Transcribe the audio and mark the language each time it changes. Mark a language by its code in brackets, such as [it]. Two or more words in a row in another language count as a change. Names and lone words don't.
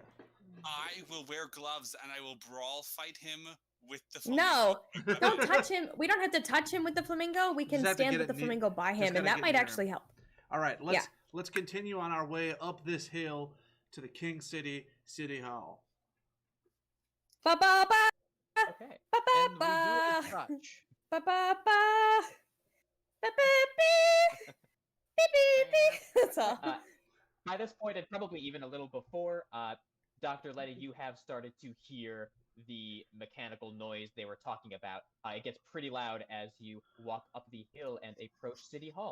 [en] I will wear gloves and I will brawl fight him with the flamingo. No, don't touch him. We don't have to touch him with the flamingo. We can stand with the flamingo by him, and that might actually help. All right, let's continue on our way up this hill to the King City Hall. Ba ba ba. Okay. Ba ba And we do ba. a touch. Ba ba ba. Ba ba beep. Beep beep beep. That's all. By this point, and probably even a little before, Dr. Letty, you have started to hear the mechanical noise they were talking about. It gets pretty loud as you walk up the hill and approach City Hall.